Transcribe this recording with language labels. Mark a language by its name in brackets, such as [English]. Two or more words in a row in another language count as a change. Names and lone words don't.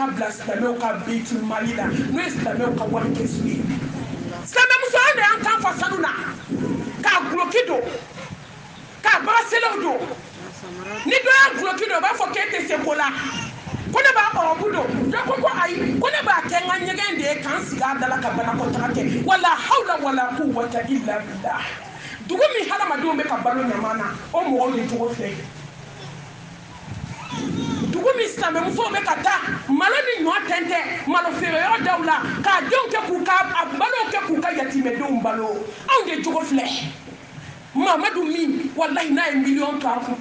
[Bambara] bila silamɛw ka [Arabic] بيت المال [Bambara] la n'o ye silamɛw ka wari kɛsu ye silamɛmuso an de y'an kan fa sanu na k'a guloki don k'a baraselew don ni dɔ y'a guloki don o b'a fɔ k'e tɛ se ko la ko ne b'a ɔrɔbu don dɔ ko ayi ko ne b'a kɛ n ka ɲɛgɛn de ye k'an sigi a da la ka banakɔtaga kɛ [Arabic] ولا حول ولا قوة إلا بالله [Bambara] dugu min hadamadenw bɛ ka balo ɲama na o mɔgɔw de cogo filɛ dugu min silamɛmusow bɛ ka taa malo ni ɲɔ tɛntɛn malo feereyɔrɔ daw la k'a denw kɛ k'u ka balow kɛ k'u ka yatimɛdenw balo anw de cogo filɛ Mamadu min wallahi n'a ye miliyɔn to a kun